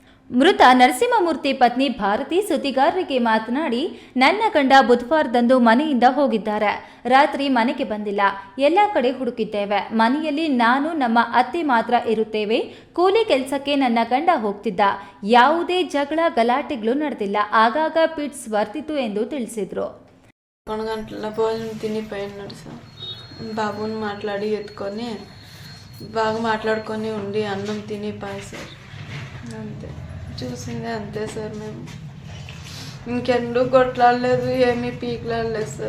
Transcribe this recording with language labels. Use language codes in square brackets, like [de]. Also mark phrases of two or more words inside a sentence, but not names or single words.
[kn] ಮೃತ ನರಸಿಂಹಮೂರ್ತಿ ಪತ್ನಿ ಭಾರತಿ ಸುದ್ದಿಗಾರರಿಗೆ ಮಾತನಾಡಿ, ನನ್ನ ಗಂಡ ಬುಧವಾರದಂದು ಮನೆಯಿಂದ ಹೋಗಿದ್ದಾರೆ. ರಾತ್ರಿ ಮನೆಗೆ ಬಂದಿಲ್ಲ. ಎಲ್ಲ ಕಡೆ ಹುಡುಕಿದ್ದೇವೆ. ಮನೆಯಲ್ಲಿ ನಾನು ನಮ್ಮ ಅತ್ತೆ ಮಾತ್ರ ಇರುತ್ತೇವೆ. ಕೂಲಿ ಕೆಲಸಕ್ಕೆ ನನ್ನ ಗಂಡ ಹೋಗ್ತಿದ್ದ. ಯಾವುದೇ ಜಗಳ ಗಲಾಟೆಗಳು ನಡೆದಿಲ್ಲ. ಆಗಾಗ ಪಿಟ್ಸ್ ಬರ್ತಿತ್ತು ಎಂದು ತಿಳಿಸಿದ್ರು. [te] గంటల భోజనం తిని పోయినాడు సార్. బాబుని మాట్లాడి ఎత్తుకొని బాగా మాట్లాడుకొని ఉండి అన్నం తిని పోయి సార్. అంతే చూసిందే అంతే సార్. మేము ఇంకెందుకు కొట్లాడలేదు, ఏమీ పీకలాడలేదు సార్.